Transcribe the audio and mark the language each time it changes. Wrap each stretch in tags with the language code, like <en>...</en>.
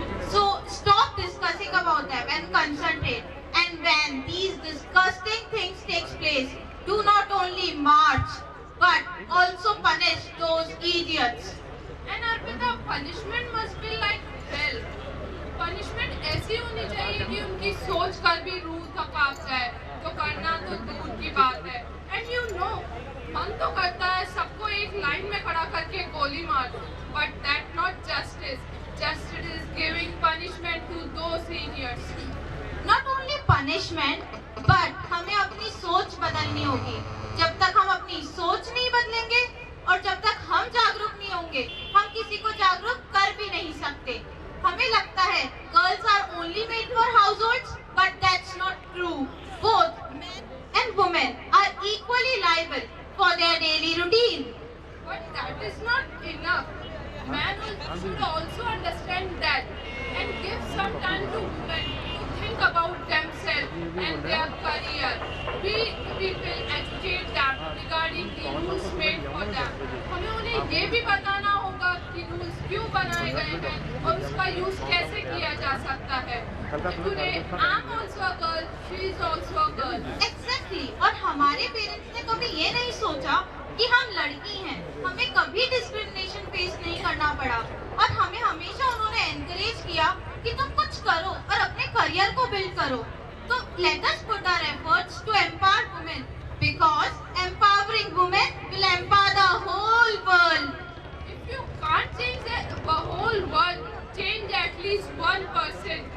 <en>So stop discussing about them and concentrate. And when these disgusting things takes place, do not only march but also punish those idiots. And Arpita, punishment must be like hell.</en> <hi>Punishment ऐसी होनी चाहिए कि उनकी सोच कर भी रूह तक कांप जाए, तो करना तो दूर की बात है.</hi> <en>And you know,</en> <hi>मन तो करता है सबको एक लाइन में खड़ा करके गोली मार दो,</hi> <en>but that not justice. Justice is giving punishment to those idiots. Not only punishment, but</en> <hi>हमें अपनी सोच बदलनी होगी. जब तक हम अपनी सोच नहीं बदलेंगे और जब तक हम जागरूक नहीं होंगे, हम किसी को जागरूक कर भी नहीं सकते. हमें लगता है</hi> <en>girls are only made for households, but that's not true. Both men and women are equally liable for their daily routine. But that is not enough. Man should also understand that and give some time to women to think about themselves and their career. We will educate them regarding the rules made for them.</en> <hi>हमें उन्हें ये भी बताना होगा कि rules क्यों बनाए गए हैं और उसका यूज कैसे किया जा सकता है.</hi> <en>Today I'm also a girl, she is also a girl. Exactly.</en> <hi>और हमारे पेरेंट्स ने कभी ये नहीं सोचा कि हम लड़की हैं, हमें कभी डिस्क्रिमिनेशन फेस नहीं करना पड़ा और हमें हमेशा उन्होंने एनकरेज किया कि तुम कुछ करो और अपने करियर को बिल्ड करो.</hi> <en>तो let us put our efforts to empower women because empowering women will empower the whole world. If you can't change the whole world. Change at least one person,</en>